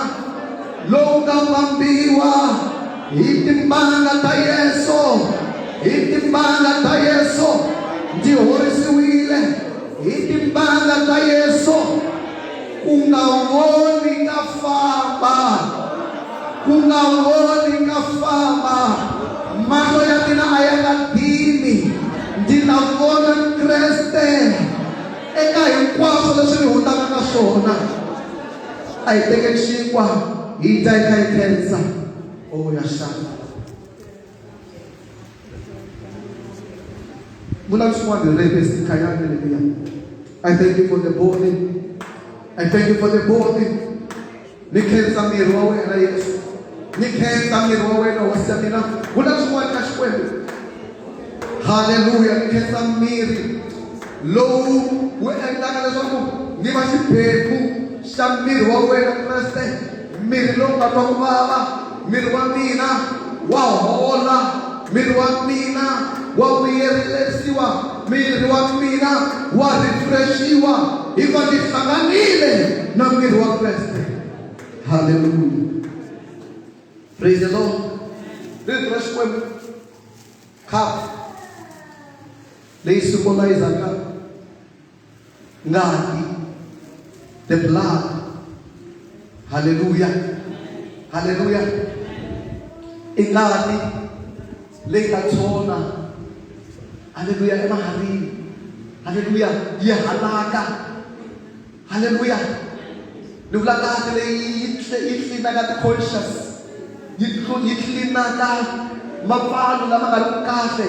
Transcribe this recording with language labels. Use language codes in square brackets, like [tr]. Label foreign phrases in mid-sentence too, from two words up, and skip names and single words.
[ts] lowu nga vambiwa hi timbanga ta Yesu, hi timbanga ta Yesu ndzi horisiwile, hi timbanga ta Yesu ku nga voni ka famba, ku nga voni ka famba, mahlo ya mina a ya nga dini, ndzi na vona Kreste eka hinkwaswo leswi ni hundaka na swona. A hi teke xinkwa hi ta hi kha hi khensa. Oh ya shaka. Vula swin'wana hi revesi khayani leya. [en] I thank you for the body. I thank you for the body. [ts] Ni khensa miri wa wena Yesu. Ni khensa miri wa wena hosi ya mina. Vula swin'wana ka Xikwembu. Hallelujah. Ni khensa miri lowu wu endlaka leswaku ni va xiphemu xa miri wa wena Kreste. Miri lowu nga twa ku vava, miri wa mina wa hola, miri wa mina wa vuyerisiwa, miri wa mina wa refreshiwa, hikuva ndzi hlanganile na miri wa Kreste. [en] Hallelujah. Praise the Lord. [ts] Rito ra Xikwembu cup leyi symbolizaka ngati, [en] the blood. [ts] Hallelujah. Hallelujah. Ingati leyi nga tshona. Hallelujah. Emaharini. Hallelujah. Yi halaka. Hallelujah. Ni vula ngati leyi yi cleanaka ti-conscious, yi cleanaka mapfalo lama nga ri kahle.